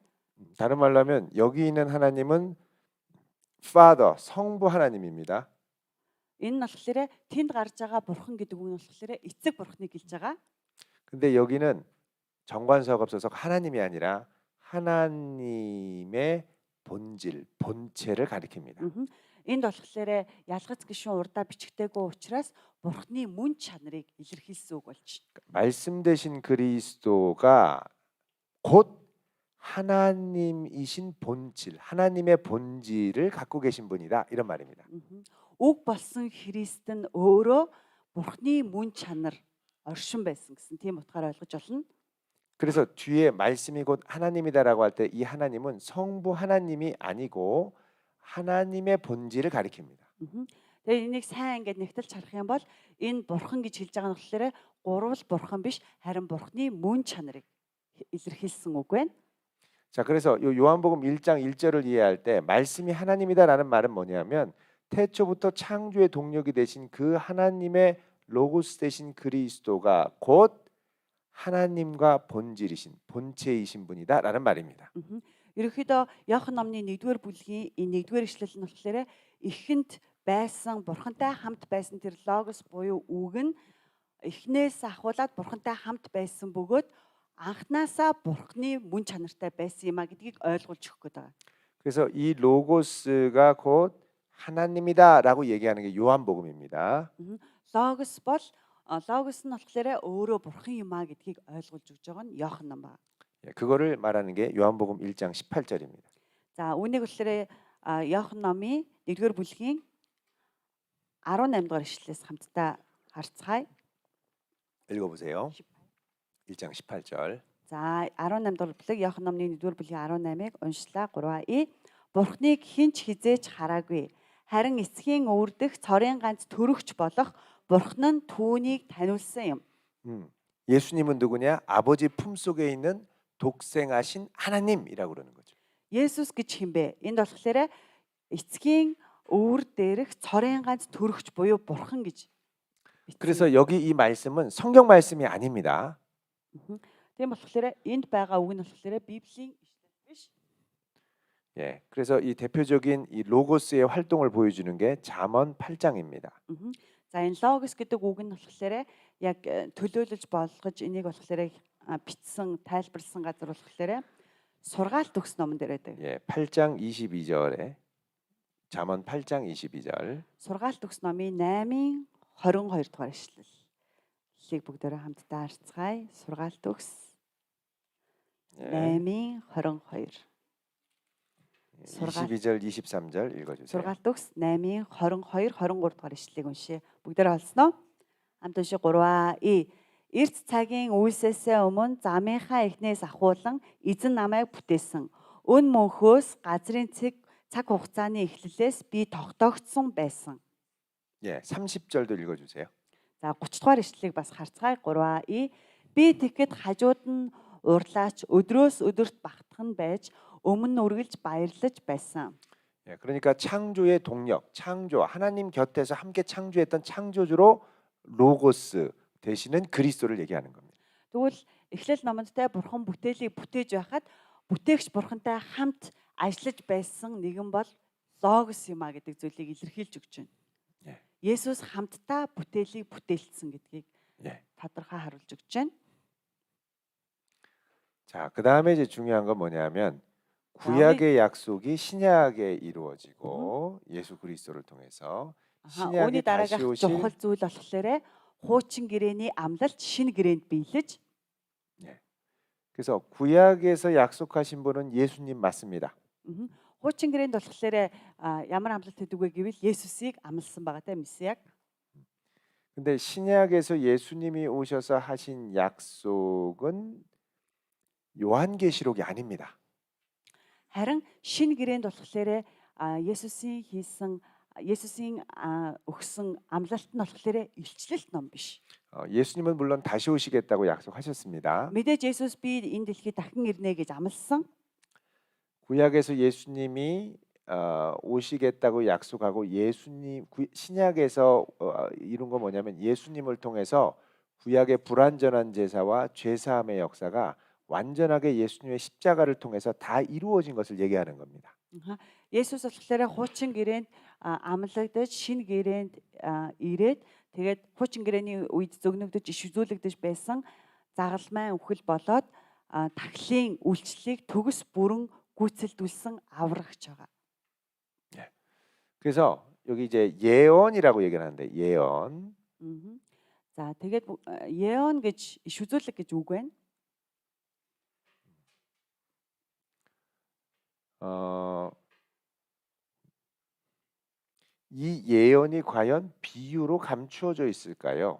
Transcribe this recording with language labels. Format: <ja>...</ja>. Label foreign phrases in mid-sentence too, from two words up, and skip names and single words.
<ko>다른 말로 하면 여기 있는 하나님은 Father, 성부 하나님입니다.</ko> <mn>Энэ нь болохоор тэнд гарч байгаа бурхан гэдэг үг нь болохоор эцэг бурханыг хэлж байгаа.</mn> <ko>근데 여기는 정관사가 없어서 하나님이 아니라 하나님의 본질, 본체를 가리킵니다.</ko> <mn>Энд болохоор ялгац гишүүн урдаа бичигдээгүй учраас бурханы мөн чанарыг илэрхийлсэн үг болж байна.</mn> <ko>말씀 되신 그리스도가 곧 하나님이신 본질, 하나님의 본질을 갖고 계신 분이다 이런 말입니다.</ko> <mn>Үг болсон Христ нь өөрөө бурханы мөн чанар оршин байсан гэсэн тийм утгаар ойлгож болно.</mn> <ko>그래서 뒤에 말씀이 곧 하나님이다라고 할 때 이 하나님은 성부 하나님이 아니고 하나님의 본질을 가리킵니다.</ko> <mn>Тэгээ энийг сайн ингээд нэгтэлж харах юм бол энэ бурхан гэж хэлж байгаа нь болохоор гурвал бурхан биш харин бурханы мөн чанарыг илэрхийлсэн үг байна.</mn> <ko>자, 그래서 요 요한복음 1장 1절을 이해할 때 말씀이 하나님이다라는 말은 뭐냐면 태초부터 창조의 동력이 되신 그 하나님의 로고스 되신 그리스도가 곧 하나님과 본질이신 본체이신 분이다라는 말입니다.</ko> <mn>Ерөнхийдөө Иохан номны 1-р бүлгийн энэ 1-р ишлэл нь болохоор эхэнд байсан бурхантай хамт байсан тэр логос буюу үг нь эхнээс ахуулаад бурхантай хамт байсан бөгөөд анхнаасаа бурханы мөн чанартай байсан юм а гэдгийг ойлгуулж өгөх гээд байгаа.</mn> <ko>그래서 이 로고스가 곧 하나님이다라고 얘기하는 게 요한복음입니다.</ko> <mn>Логос бол логос нь болохоор өөрөө бурхан юм а гэдгийг ойлгуулж өгж байгаа нь Иохан ном ба.</mn> <ko>그거를 말하는 게 요한복음 1장 18절입니다.</ko> <mn>За үүнийг болохоор Иохан номын 1-р бүлгийн 18 дугаар ишлэлээс хамтдаа харцгаая.</mn> <ko>읽어보세요. 1장 18절.</ko> <mn>За 18 дугаар бүлэг Иохан номны 1-р бүлгийн 18-ыг уншлаа 3А. Бурхныг хинч хизээч хараагүй. Харин эцгийн өвөрдөх цорын ганц төрөгч болох Бурхан нь түүнийг таниулсан юм.</mn> <ko>예수님은 누구냐? 아버지 품속에 있는 독생하신 하나님이라고 그러는 거죠.</ko> <mn>Есүс гэж хэм бэ? Энд болохоор эцгийн өвөр дээрх цорын ганц төрөгч буюу Бурхан гэж.</mn> <ko>그래서 여기 이 말씀은 성경 말씀이 아닙니다.</ko> <mn>Тийм болохоор энд байгаа үг нь болохоор Библийн ишлэл биш.</mn> <ko>예, 그래서 이 대표적인 이 로고스의 활동을 보여주는 게 잠언 8장입니다.</ko> <mn>За энэ логос гэдэг үг нь болохоор яг төлөөлөж болгож энийг болохоор бичсэн тайлбарлсан газар болохоор сургаалт төгс номон дээр байдаг.</mn> <ko>예, 8장 22절에 잠언 8장 22절.</ko> <mn>Сургаалт төгс номын 8-ын 22 дугаар ишлэлийг бүгдээрээ хамтдаа харцгаая. Сургаалт төгс 8-ын 22.</mn> <ko>22절 23절 읽어주세요.</ko> <mn>Сургаалт төгс 8-ын 22 23 дугаар ишлэлийг уншия. Бүгдээрээ олсноо. Хамт уншия 3А. Эрт цагийн үйлсээсээ өмнө замынхаа эхнээс ахуулан эзэн намайг бүтээсэн. Өн мөнхөөс газрын цаг хугацааны эхлэлээс би тогтоогдсон байсан.</mn> <ko>예, 30절도 읽어주세요.</ko> <mn>За 30 дугаар ишлэлийг бас харцгаая 3А. Би тэгэхэд хажууд нь урлаач өдрөөс өдөрт багтах нь байж өмнө үргэлж баярлаж байсан.</mn> <ko>예, 그러니까 창조의 동력, 창조 하나님 곁에서 함께 창조했던 창조주로 로고스 되시는 그리스도를 얘기하는 겁니다.</ko> <mn>Тэгвэл эхлэл номонд те бурхан бүтээлийг бүтээж байхад бүтээгч бурхантай хамт ажиллаж байсан нэгэн бол логос юм а гэдэг зүйлийг илэрхийлж өгч байна. Есүс хамтдаа бүтээлийг бүтээлцсэн гэдгийг тодорхой харуулж өгч байна.</mn> <ko>자, 그다음에 이제 중요한 건 뭐냐면 구약의 약속이 신약에 이루어지고 예수 그리스도를 통해서 신약이 다시 오실</ko> <mn>чухал зүйл болохоор хуучин гэрээний амлалт шинэ гэрээнд биелэж.</mn> <ko>그래서 구약에서 약속하신 분은 예수님 맞습니다.</ko> <mn>Хуучин гэрээнд болохоор ямар амлалт хийдэг вэ гэвэл Есүсийг амласан байгаатай Месиаг.</mn> <ko>근데 신약에서 예수님이 오셔서 하신 약속은 요한계시록이 아닙니다.</ko> <mn>Харин шинэ гэрээнд болохоор Есүсийн хийсэн Есүсийн өгсөн амлалт нь болохоор илчлэлт ном биш.</mn> <ko>예수님은 물론 다시 오시겠다고 약속하셨습니다.</ko> <mn>Мэдээж Есүс би энэ дэлхийд дахин ирнэ гэж амласан.</mn> <ko>구약에서 예수님이 오시겠다고 약속하고 신약에서 이룬 거 뭐냐면 예수님을 통해서 구약의 불완전한 제사와 죄사함의 역사가 완전하게 예수님의 십자가를 통해서 다 이루어진 것을 얘기하는 겁니다.</ko> <mn>Есүс болохоор хуучин гэрээнд амлагдаж шинэ гэрээнд ирээд тэгээд хуучин гэрээний үед зөгнөгдөж иш үзүүлэгдэж байсан загалмай үхэл болоод тахлын үйлчлэлийг төгс бүрэн гүйцэлдүүлсэн аврагч байгаа.</mn> <ko>그래서 여기 이제 예언이라고 얘기를 하는데 예언.</ko> <mn>За тэгээд 예언 гэж иш үзүүлэг гэж үг байна.</mn> <ko>이 예언이 과연 비유로 감추어져 있을까요?</ko>